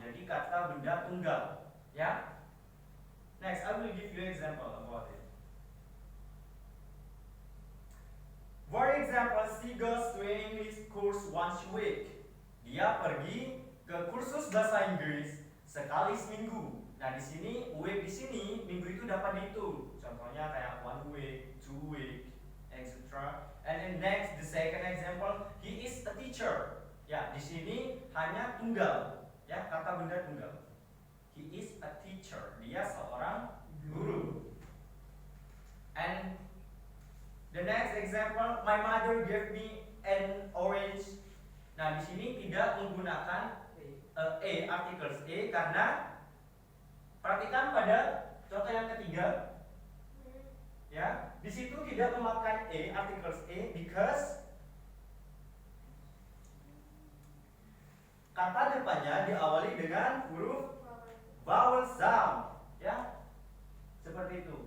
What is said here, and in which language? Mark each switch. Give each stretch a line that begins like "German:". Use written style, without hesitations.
Indonesian: Jadi kata benda tunggal, ya.
English: Next, I will give you an example about it. For example, she goes to an English course once a week.
Indonesian: Dia pergi ke kursus bahasa Inggris sekali seminggu. Nah, di sini week di sini minggu itu dapat dihitung. Contohnya kayak 1 week, 2 week, etc.
English: And then next, the second example, he is a teacher.
Indonesian: Ya, di sini hanya tunggal, ya, kata benda tunggal.
English: He is a teacher.
Indonesian: Dia seorang guru.
English: And the next example, my mother gave me an orange.
Indonesian: Nah, di sini tidak menggunakan articles a karena perhatikan pada contoh yang ketiga, ya, di situ tidak memakai articles a because kata depannya diawali dengan huruf vowel sound, ya, seperti itu.